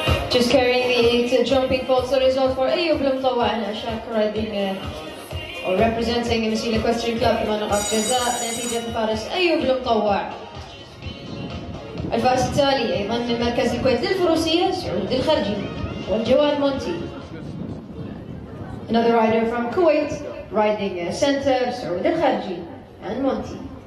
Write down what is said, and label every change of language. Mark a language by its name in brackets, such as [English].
[English] Just carrying the 8 jumping faults, the result for Ayoub Al-Mutawwa Shaika riding or representing Missile Equestrian Club 8 [Arabic] نقاط جزاء نتيجة الفارس أيوب المطوع. الفارس التالي أيضا من مركز الكويت للفروسية سعود الخرجي والجواد مونتي. [English] Another rider from Kuwait riding center سعود الخرجي and Monty.